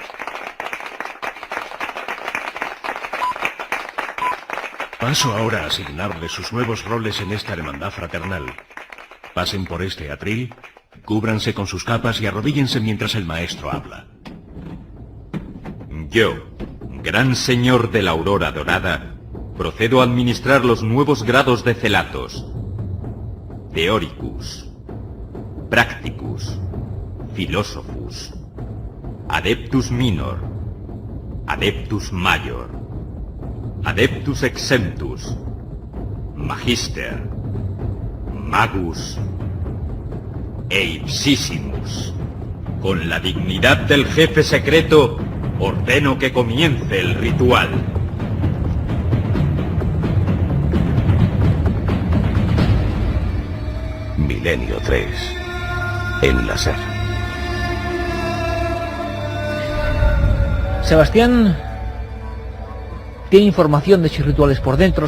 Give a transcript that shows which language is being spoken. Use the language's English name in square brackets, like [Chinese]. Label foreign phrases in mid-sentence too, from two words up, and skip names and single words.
[Spanish] Paso ahora a asignarles sus nuevos roles en esta hermandad fraternal. Pasen por este atril, cúbranse con sus capas y arrodíllense mientras el maestro habla. Yo, gran señor de la aurora dorada, procedo a administrar los nuevos grados de celatos. Theoricus, Practicus, Philosophus, Adeptus Minor, Adeptus Major, Adeptus Exemptus, Magister, Magus e Ipsissimus. Con la dignidad del jefe secreto, ordeno que comience el ritual. Milenio 3, en la SER. Sebastián tiene información de sus rituales por dentro.